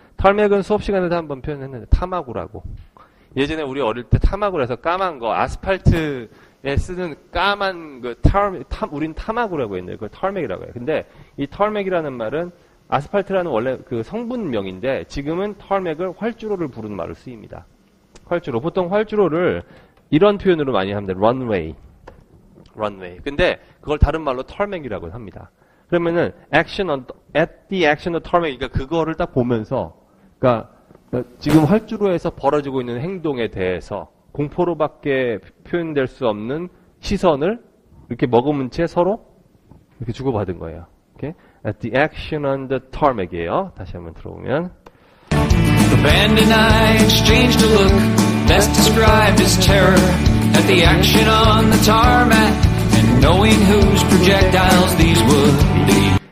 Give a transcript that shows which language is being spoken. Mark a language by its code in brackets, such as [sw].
[ko] tarmac은 수업 시간에도 한번 표현했는데 타마구라고. 예전에 우리 어릴 때 타마구를 해서 까만 거 아스팔트에 쓰는 까만 그 우린 타마구라고 했는데 그걸 tarmac이라고 해요. 근데 이 tarmac이라는 말은 아스팔트라는 원래 그 성분명인데 지금은 tarmac을 활주로를 부르는 말로 쓰입니다. 활주로. 보통 활주로를 이런 표현으로 많이 합니다. [en] runway. [ko] 근데 그걸 다른 말로 tarmac이라고 합니다. 그러면은 [en] at the action of tarmac. [ko] 그러니까 그거를 딱 보면서 그러니까 지금 활주로에서 벌어지고 있는 행동에 대해서 공포로밖에 표현될 수 없는 시선을 이렇게 머금은 채 서로 이렇게 주고받은 거예요. [en] Okay? At the action on the tarmac이에요. [ko] 다시 한번 들어보면 [en] The band and I exchanged a look best described as terror at the action on the tarmac and knowing whose projectiles these would be.